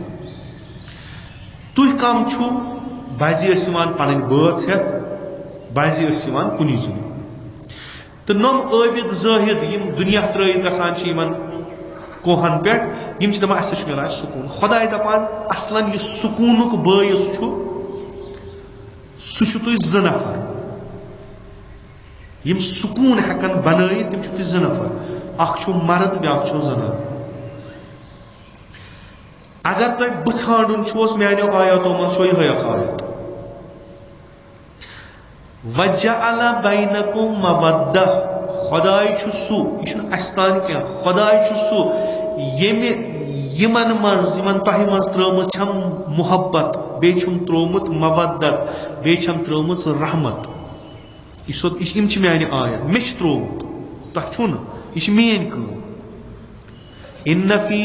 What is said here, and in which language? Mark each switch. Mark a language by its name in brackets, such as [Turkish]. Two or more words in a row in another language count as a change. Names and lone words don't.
[Kashmiri] تُہۍ کم چھُو بعضی ٲسۍ یِوان پنٕنۍ بٲژ ہٮ۪تھ بعضی ٲسۍ یِوان کُنی زوٚن تہٕ نۄم عٲبِد زٲہِد یِم دُنیا ترٲیِتھ گژھان چھِ یِمن کوہن پٮ۪ٹھ یِم چھِ دپان اسہِ چھُ مِلان سکوٗن خۄداے دپان اصلن یُس سکوٗنُک بٲعث چھُ سُہ چھُ تُہۍ 2 نفر یِم سکوٗن ہٮ۪کن بنٲیِتھ تِم چھِ تُہۍ 2 نفر اکھ چھُ مرد بیٛاکھ چھُو زنان اگر تۄہہِ بہٕ ژھانڈُن چھُوس میانیو آیاتو منٛز چھو یِہے اکھ آیت [Arabic] وَجَعَلَ بَيْنَكُمْ مَوَدَّةً [Kashmiri] خۄداے چھُ سُہ یہِ چھُنہٕ اسہِ تانۍ کینٛہہ خۄداے چھُ سُہ ییٚمہِ یِمن منٛز یِمن تۄہہِ منٛز ترٲومٕژ چھم محبت بیٚیہِ چھُم ترٛوومُت مَوَدَّت بیٚیہِ چھم ترٲومٕژ رحمت یِم چھِ میانہِ آیت مےٚ چھُ ترٛوومُت تۄہہِ چھُو نہٕ یہِ چھِ میٲنۍ کٲم [Arabic] اِنَّ فی